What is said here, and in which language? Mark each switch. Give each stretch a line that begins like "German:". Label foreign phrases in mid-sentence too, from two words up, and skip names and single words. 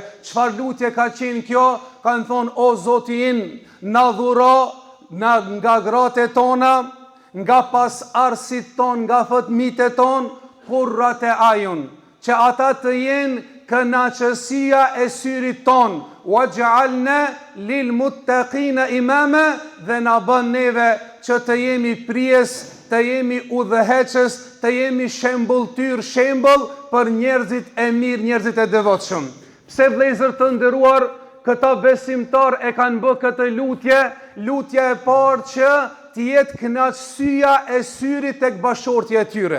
Albanian: Çfarë lutje ka qenë kjo? Kanë thonë: "O Zoti im, na dhuro nga gratë tona, nga pasardhësit ton, nga fëmijët ton,
Arabic: قرة أعين,
Albanian: që ata të jenë kënaqësia e syrit ton,
Arabic: واجعلنا للمتقين إماما,
Albanian: dhe na bën neve që të jemi prijes, të jemi udhëheqës, të jemi shembull për njerëzit e mirë, njerëzit e devotshëm." Pse vëllezër të nderuar, këta besimtar e kanë bë këtë lutja e parë që të jetë kënaqësia e syrit tek bashortja e tyre.